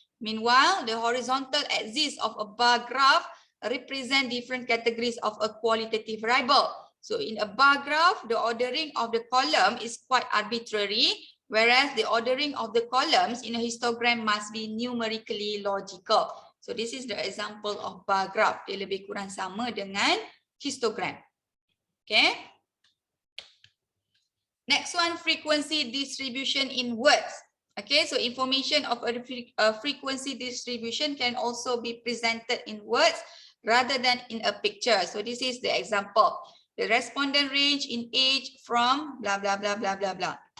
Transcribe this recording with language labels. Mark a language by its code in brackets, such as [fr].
[en] Meanwhile, the horizontal axis of a bar graph represent different categories of a qualitative variable. So in a bar graph, the ordering of the column is quite arbitrary, whereas the ordering of the columns in a histogram must be numerically logical. So this is the example of bar graph. [ms] Dia lebih kurang sama dengan histogram. [en] Okay. Next one, frequency distribution in words. Okay, so information of a frequency distribution can also be presented in words rather than in a picture. So this is the example. The respondent range in age from blah, blah, blah, blah, blah, blah.